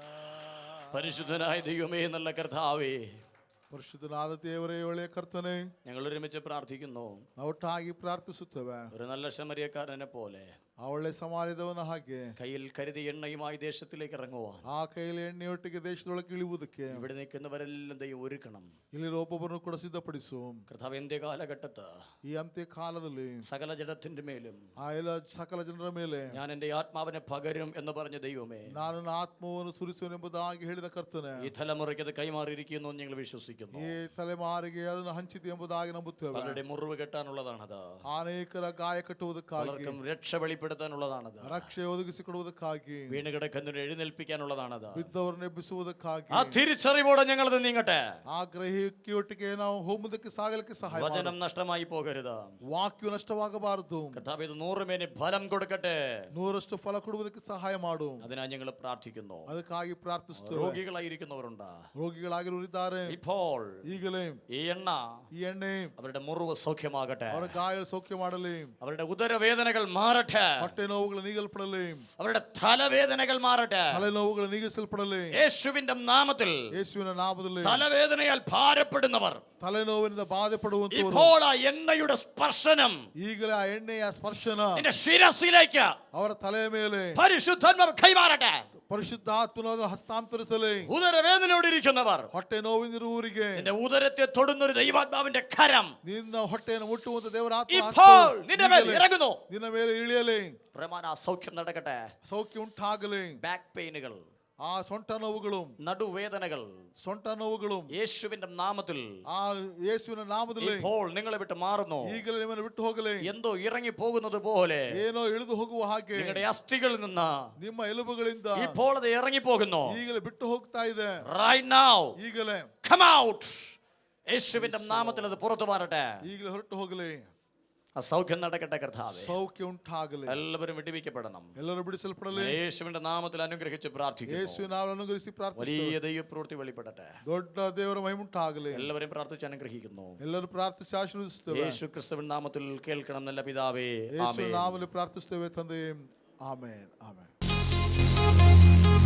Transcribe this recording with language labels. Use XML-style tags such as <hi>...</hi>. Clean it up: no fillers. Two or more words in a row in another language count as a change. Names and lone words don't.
<ml>പരിശുദ്ധനായ ദൈവമേ, നല്ല കർത്താവേ,</ml> <kn>ಪರಿಶುದ್ಧನಾದ ದೇವರೇ, ಒಳ್ಳೆಯ ಕರ್ತನೆ,</kn> <ml>ഞങ്ങൾ ഒരുമിച്ച് പ്രാർത്ഥിക്കുന്നു.</ml> <kn>ಒಟ್ಟಾಗಿ ಪ್ರಾರ್ಥಿಸುತ್ತೇವೆ.</kn> <ml>ഒരു നല്ല ശമരിയക്കാരനെ പോലെ</ml> <kn>ಆ ಒಳ್ಳೆ ಸಮಾರ್ಯದವನ ಹಾಗೆ</kn> <ml>കയ്യിൽ കരുതി എണ്ണയുമായി ദേശത്തിലേക്ക് ഇറങ്ങുവാൻ,</ml> <kn>ಆ ಕೈಯಲ್ಲಿ ಎಣ್ಣೆಯೊಟ್ಟಿಗೆ ದೇಶದೊಳಗೆ ಇಳಿಯುವುದಕ್ಕೆ</kn> <ml>ഇവിടെ നിൽക്കുന്നവരെല്ലാം ദൈവം ഒരുക്കണം.</ml> <kn>ಇಲ್ಲಿ ಒಬ್ಬೊಬ್ಬರನ್ನು ಕೂಡ ಸಿದ್ಧಪಡಿಸು.</kn> <ml>കർത്താവ്, എന്റെ കാലഘട്ടത്ത്</ml> <kn>ಈ ಅಂತ್ಯ ಕಾಲದಲ್ಲಿ</kn> <ml>സകല ജഡത്തിന്റെ മേലും</ml> <kn>ಆ ಎಲ್ಲ ಸಕಲ ಜನರ ಮೇಲೆ</kn> <ml>ഞാൻ എന്റെ ആത്മാവിനെ പകരും എന്ന് പറഞ്ഞ ദൈവമേ,</ml> <kn>ನಾನು ನನ್ನ ಆತ್ಮವನ್ನು ಸುರಿಸುವೆನೆಂಬುದಾಗಿ ಹೇಳಿದ ಕರ್ತನೆ,</kn> <ml>ഈ തലമുറയ്ക്ക് അത് കൈമാറിയിരിക്കുന്നു എന്ന് ഞങ്ങൾ വിശ്വസിക്കുന്നു.</ml> <kn>ಈ ತಲೆಮಾರಿಗೆ ಅದನ್ನು ಹಂಚಿದೆ ಎಂಬುದಾಗಿ ನಂಬುತ್ತೇವೆ.</kn> <ml>പലരുടെ മുറിവ് കെട്ടാനുള്ളതാണത്,</ml> <kn>ಅನೇಕರ ಗಾಯ ಕಟ್ಟುವುದಕ್ಕಾಗಿ,</kn> <ml>പലർക്കും രക്ഷ വെളിപ്പെടുത്താനുള്ളതാണത്,</ml> <kn>ರಕ್ಷೆ ಒದಗಿಸಿಕೊಡುವುದಕ್ಕಾಗಿ,</kn> <ml>വീണ് കിടക്കുന്നവരെ എഴുന്നേൽപ്പിക്കാനുള്ളതാണത്.</ml> <kn>ಬಿದ್ದವರನ್ನು ಎಬ್ಬಿಸುವುದಕ್ಕಾಗಿ,</kn> <ml>ആ തിരിച്ചറിവോടെ ഞങ്ങളത് നീങ്ങട്ടെ.</ml> <kn>ಆ ಗ್ರಹಿಕೆಯೊಟ್ಟಿಗೆ ನಾವು ಹೋಗುವುದಕ್ಕೆ ಸಾಗಲಿಕ್ಕೆ ಸಹಾಯ ಮಾಡು.</kn> <ml>വചനം നഷ്ടമായി പോകരുത്.</ml> <kn>ವಾಕ್ಯವು ನಷ್ಟವಾಗಬಾರದು.</kn> <ml>കർത്താവ്, ഇത് 100 മേനി ഫലം കൊടുക്കട്ടെ.</ml> <kn>100ರಷ್ಟು ಫಲ ಕೊಡುವುದಕ್ಕೆ ಸಹಾಯ ಮಾಡು.</kn> <ml>അതിനായി ഞങ്ങൾ പ്രാർത്ഥിക്കുന്നു.</ml> <kn>ಅದಕ್ಕಾಗಿ ಪ್ರಾರ್ಥಿಸುತ್ತೇವೆ.</kn> <ml>രോഗികളായിരിക്കുന്നവരുണ്ട്,</ml> <kn>ರೋಗಿಗಳಾಗಿರುವರಿದ್ದಾರೆ.</kn> <ml>ഇപ്പോൾ</ml> <kn>ಈಗಲೇ</kn> <ml>ഈ എണ്ണ</ml> <kn>ಈ ಎಣ್ಣೆ</kn> <ml>അവരുടെ മുറിവ് സൗഖ്യമാകട്ടെ.</ml> <kn>ಅವರ ಗಾಯ ಸೌಖ್ಯ ಮಾಡಲಿ.</kn> <ml>അവരുടെ ഉദരവേദനകൾ മാറട്ടെ.</ml> <kn>ಹೊಟ್ಟೆ ನೋವುಗಳು ನೀಗಲ್ಪಡಲಿ.</kn> <ml>അവരുടെ തലവേദനകൾ മാറട്ടെ.</ml> <kn>ತಲೆ ನೋವುಗಳು ನೀಗಿಸಲ್ಪಡಲಿ.</kn> <ml>യേശുവിന്റെ നാമത്തിൽ</ml> <kn>ಯೇಸುವಿನ ನಾಮದಲ್ಲಿ</kn> <ml>തലവേദനയാൽ ഭാരപ്പെടുന്നവർ,</ml> <kn>ತಲೆನೋವಿನಿಂದ ಬಾಧೆ ಪಡುವಂತವರು,</kn> <ml>ഇപ്പോൾ ആ എണ്ണയുടെ സ്പർശനം</ml> <kn>ಈಗಲೇ ಆ ಎಣ್ಣೆಯ ಸ್ಪರ್ಶನ</kn> <ml>നിന്റെ ശിരസിലേക്ക്</ml> <kn>ಅವರ ತಲೆಯ ಮೇಲೆ</kn> <ml>പരിശുദ്ധാത്മാവ് കൈമാറട്ടെ.</ml> <kn>ಪರಿಶುದ್ಧಾತ್ಮನ ಹಸ್ತಾಂತರಿಸಲಿ.</kn> <ml>ഉദരവേദനയോടിരിക്കുന്നവർ,</ml> <kn>ಹೊಟ್ಟೆ ನೋವಿನಿರುವವರಿಗೆ</kn> <ml>നിന്റെ ഉദരത്തെ തൊടുന്നൊരു ദൈവാത്മാവിന്റെ കരം</ml> <kn>ನಿನ್ನ ಹೊಟ್ಟೆಯನ್ನು ಮುಟ್ಟುವಂತ ದೇವರ</kn> <ml>ഇപ്പോൾ നിന്റെ മേൽ ഇറങ്ങുന്നു.</ml> <kn>ನಿನ್ನ ಮೇಲೆ ಇಳಿಯಲಿ.</kn> <ml>പ്രമാണ സൗഖ്യം നടക്കട്ടെ.</ml> <kn>ಸೌಖ್ಯ ಉಂಟಾಗಲಿ.</kn> <en>back pains,</en> <kn>ಆ ಸೊಂಟ ನೋವುಗಳು,</kn> <ml>നടുവേദനകൾ</ml> <kn>ಸೊಂಟ ನೋವುಗಳು</kn> <ml>യേശുവിന്റെ നാമത്തിൽ</ml> <kn>ಆ ಯೇಸುವಿನ ನಾಮದಲ್ಲಿ</kn> <ml>ഇപ്പോൾ നിങ്ങളെ വിട്ട് മാറുന്നു.</ml> <kn>ಈಗಲೇ ನಿಮ್ಮನ್ನು ಬಿಟ್ಟು ಹೋಗಲಿ.</kn> <ml>എന്തോ ഇറങ്ങി പോകുന്നത് പോലെ</ml> <kn>ಏನೋ ಇಳಿದು ಹೋಗುವ ಹಾಗೆ</kn> <ml>നിങ്ങളുടെ അസ്ഥികളിൽ നിന്ന്</ml> <kn>ನಿಮ್ಮ ಎಲುಬುಗಳಿಂದ</kn> <ml>ഇപ്പോൾ അത് ഇറങ്ങി പോകുന്നു.</ml> <kn>ಈಗಲೇ ಬಿಟ್ಟು ಹೋಗ್ತಾ ಇದೆ.</kn> <en>Right now,</en> <kn>ಈಗಲೇ</kn> <en>come out.</en> <ml>യേശുവിന്റെ നാമത്തിൽ അത് പുറത്തു മാറട്ടെ.</ml> <kn>ಈಗಲೇ ಹೊರಟು ಹೋಗಲಿ.</kn> <ml>ആ സൗഖ്യം നടക്കട്ടെ കർത്താവേ.</ml> <kn>ಸೌಖ್ಯ ಉಂಟಾಗಲಿ.</kn> <ml>എല്ലാവരും വിടുവിക്കപ്പെടണം.</ml> <kn>ಎಲ್ಲರೂ ಬಿಡಿಸಲ್ಪಡಲಿ.</kn> <ml>യേശുവിന്റെ നാമത്തിൽ അനുഗ്രഹിച്ച് പ്രാർത്ഥിക്കുന്നു.</ml> <kn>ಯೇಸುವಿನ ನಾಮವನ್ನು ಅನುಗ್ರಹಿಸಿ ಪ್ರಾರ್ಥಿಸುತ್ತೇವೆ.</kn> <ml>വലിയ ദൈവപ്രവൃത്തി വെളിപ്പെടട്ടെ.</ml> <kn>ದೊಡ್ಡ ದೇವರ ಮಹಿಮುಂಟಾಗಲಿ.</kn> <ml>എല്ലാവരും പ്രാർത്ഥിച്ച് അനുഗ്രഹിക്കുന്നു.</ml> <kn>ಎಲ್ಲರೂ ಪ್ರಾರ್ಥಿಸಿ ಆಶೀರ್ವದಿಸುತ್ತೇವೆ.</kn> <ml>യേശു ക്രിസ്തുവിൻ നാമത്തിൽ കേൾക്കണം നല്ല പിതാവേ.</ml> <kn>ಯೇಸುವಿನ</kn> <ml>ആമേൻ.</ml> <kn>ನಾಮದಲ್ಲಿ ಪ್ರಾರ್ಥಿಸುತ್ತೇವೆ ತಂದೆಯೇ. ಆಮೆನ್. ಆಮೆನ್.</kn>